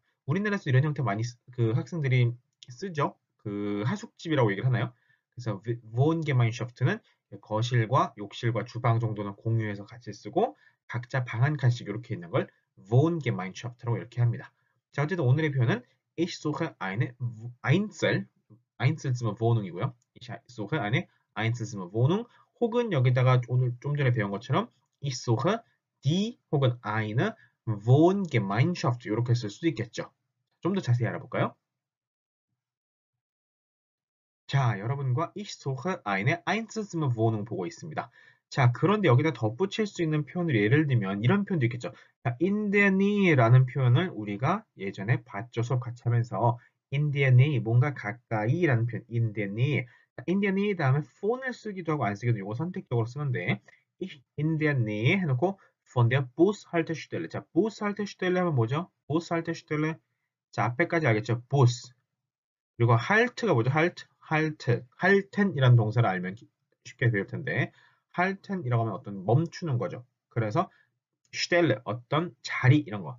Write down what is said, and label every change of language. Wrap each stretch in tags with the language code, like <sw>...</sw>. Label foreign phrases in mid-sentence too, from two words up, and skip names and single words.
<ko>우리나라에서 이런 형태 많이 그 학생들이 쓰죠. 그 하숙집이라고 얘기를 하나요? 그래서 Wohngemeinschaf트는 거실과 욕실과 주방 정도는 공유해서 같이 쓰고 각자 방 한 칸씩 이렇게 있는 걸 Wohngemeinschaft라고 이렇게 합니다. 자, 어쨌든 오늘의 표현은</ko> <de>Ich suche eine Einzelzimmerwohnung</de> <ko>이고요.</ko> <de>Ich suche eine Einzelzimmerwohnung</de> <ko>혹은 여기다가 오늘 좀 전에 배운 것처럼</ko> <de>Ich suche die</de> <ko>혹은</ko> <de>eine Wohngemeinschaft</de> <ko>이렇게 쓸 수도 있겠죠. 좀 더 자세히 알아볼까요? 자, 여러분과</ko> <de>Ich suche eine Einzelzimmerwohnung</de> <ko>보고 있습니다. 자, 그런데 여기다 덧붙일 수 있는 표현을 예를 들면 이런 표현도 있겠죠. 자,</ko> <de>in der Nähe</de> <ko>라는 표현을 우리가 예전에 봤죠. 수업 같이 하면서</ko> <de>in der Nähe,</de> <ko>뭔가 가까이라는 표현</ko> <de>in der Nähe.</de> <ko>자,</ko> <de>in der Nähe</de> <ko>다음에 phone을 쓰기도 하고 안 쓰기도 이거 선택적으로 쓰면 돼.</ko> <de>Ich in der Nähe 해놓고 von der Bushaltestelle.</de> <ko>자, Bushaltestelle 하면 뭐죠? Bushaltestelle. 자, 앞에까지 알겠죠? Bus. 그리고 halt가 뭐죠? halten이라는 동사를 알면 쉽게 배울 텐데 halten이라고 하면 어떤 멈추는 거죠. 그래서 stelle 어떤 자리 이런 거.</ko>